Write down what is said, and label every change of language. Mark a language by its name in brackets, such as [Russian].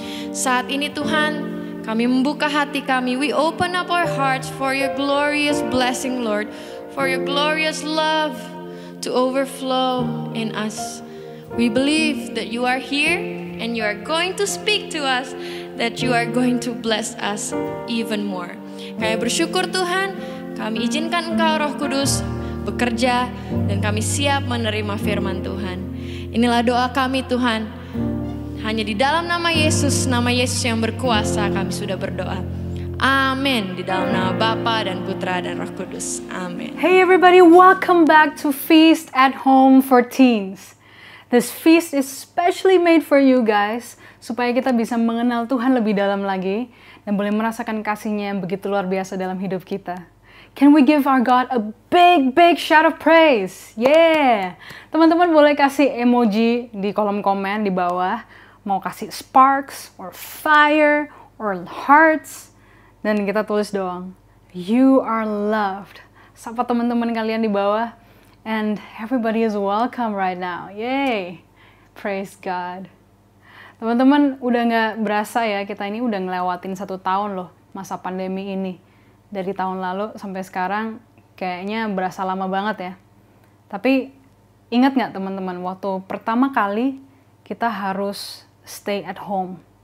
[Indonesian] Saat ini Tuhan, kami membuka hati kami. [English] We open up our hearts for your glorious blessing, Lord. For your glorious love to overflow in us. We believe that you are here and you are going to speak to us, that you are going to bless us even more. [Indonesian] Kami bersyukur Tuhan, kami izinkan Engkau Roh Kudus bekerja dan kami siap menerima firman Tuhan. Inilah doa kami Tuhan. Hanya di dalam nama Yesus yang berkuasa kami sudah berdoa. Amin. Di dalam nama Bapa dan Putra dan Roh Kudus. Amin. [English] Hey everybody, welcome back to Feast at Home for Teens. This feast is specially made for you guys, [Indonesian] supaya kita bisa mengenal Tuhan lebih dalam lagi dan boleh merasakan kasih-Nya yang begitu luar biasa dalam hidup kita. [English] Can we give our God a big shout of praise? [Indonesian] Yeah! Teman-teman boleh kasih emoji di kolom komen di bawah. Mau kasih [English] sparks, or fire, or hearts. [Indonesian] Dan kita tulis doang, [English] you are loved. [Indonesian] Sapa teman-teman kalian di bawah. [English] And everybody is welcome right now. Yay! Praise God. [Indonesian] Teman-teman, udah gak berasa ya, kita ini udah ngelewatin 1 tahun loh masa pandemi ini. Dari tahun lalu sampai sekarang kayaknya berasa lama banget ya. Tapi ingat gak teman-teman, waktu pertama kali kita harus [English] stay at home.